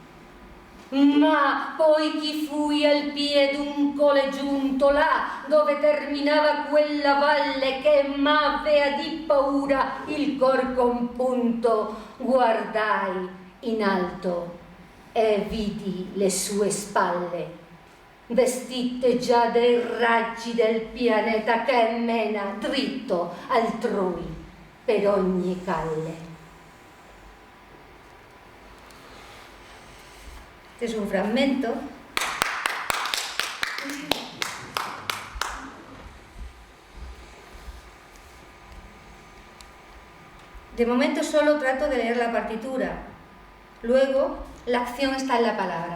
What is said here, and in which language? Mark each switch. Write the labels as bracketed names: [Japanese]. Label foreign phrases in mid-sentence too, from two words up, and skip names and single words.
[Italian] Ma poi chi fui al piede d'un cole giunto là dove terminava quella valle che m'avea di paura il cor compunto, guardai in alto e vidi le sue spalle vestite già dei raggi del pianeta che mena dritto altrui per ogni calle. [Spanish] Este es un fragmento de momento solo trato de leer la partitura, luego la acción está en la palabra.